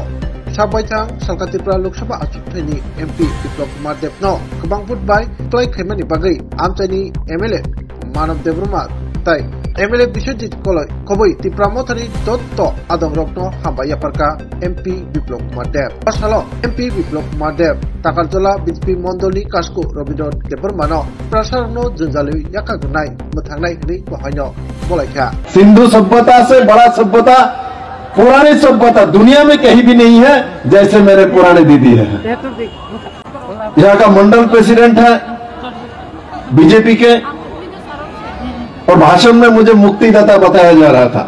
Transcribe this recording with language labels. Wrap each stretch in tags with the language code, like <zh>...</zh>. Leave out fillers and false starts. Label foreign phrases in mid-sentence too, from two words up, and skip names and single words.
<trp>Sabaitang Salkatipra Lok Sabha Achukthani MP Biplop Kumar Deb No Kabangput Bai Klai Khemani Bagai Amchani MLA Manav Devruma Tai MLA Biswajit Koboi Tipramothani Dotto Adongrokno Hambaya Parka MP Biplop Kumar Deb Pasalo MP Biplop Kumar Deb Takarjola BJP Mondoli Kasko Robidor Debrmano Prasarno Junjali Yakagunai Muthangnai Hri Bahaino Bolaikha</trp> <hi>सिंधु सभ्यता से बड़ा सभ्यता पुरानी सभ्यता दुनिया में कहीं भी नहीं है जैसे मेरे पुराने दीदी है। यहाँ का मंडल प्रेसिडेंट है बीजेपी के और भाषण में मुझे मुक्तिदाता बताया जा रहा था।</hi>